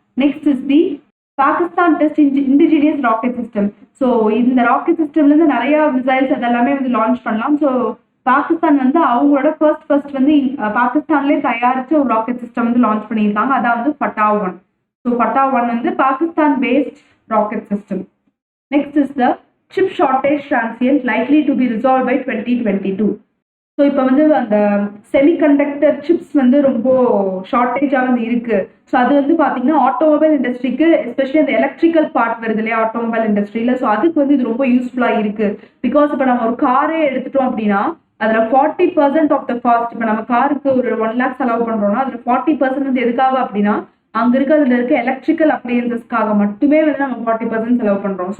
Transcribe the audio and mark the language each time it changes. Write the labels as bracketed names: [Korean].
[English] Next is the Pakistan test indigenous rocket system. [Tamil] So இந்த rocket சிஸ்டம்ல இருந்து நிறைய மிசைல்ஸ் அதெல்லாமே வந்து லான்ச் பண்ணலாம். ஸோ பாகிஸ்தான் வந்து அவங்களோட ஃபர்ஸ்ட் வந்து பாகிஸ்தான்லேயே தயாரிச்ச ஒரு ராக்கெட் சிஸ்டம் வந்து லான்ச் பண்ணியிருக்காங்க. அதான் வந்து ஃபட்டா-1. ஸோ ஃபட்டா-1 வந்து Pakistan paste rocket system. [English] Next is the chip shortage transient likely to be resolved by 2022. [Tamil] So இப்போ வந்து அந்த செமிகண்டக்டர் சிப்ஸ் வந்து ரொம்ப ஷார்ட்டேஜாக வந்து இருக்கு. ஸோ அது வந்து பார்த்தீங்கன்னா ஆட்டோமொபைல் இண்டஸ்ட்ரிக்கு, எஸ்பெஷலி அந்த எலக்ட்ரிக்கல் பார்ட் வருது இல்லையா ஆட்டோமொபைல் இண்டஸ்ட்ரியில், ஸோ அதுக்கு வந்து இது ரொம்ப யூஸ்ஃபுல்லாக இருக்கு. பிகாஸ் இப்போ நம்ம ஒரு காரே எடுத்துட்டோம் அப்படின்னா அதில் 40% ஆஃப் த காஸ்ட், இப்போ நம்ம காருக்கு ஒரு 1 lakh செலவு பண்ணுறோம்னா அதில் 40% வந்து எதுக்காக அப்படின்னா அங்க இருக்கிறதுல இருக்க எலக்ட்ரிக்கல் அப்ளையன்சஸ்க்காக மட்டுமே வந்து நம்ம 40% செலவு பண்றோம்.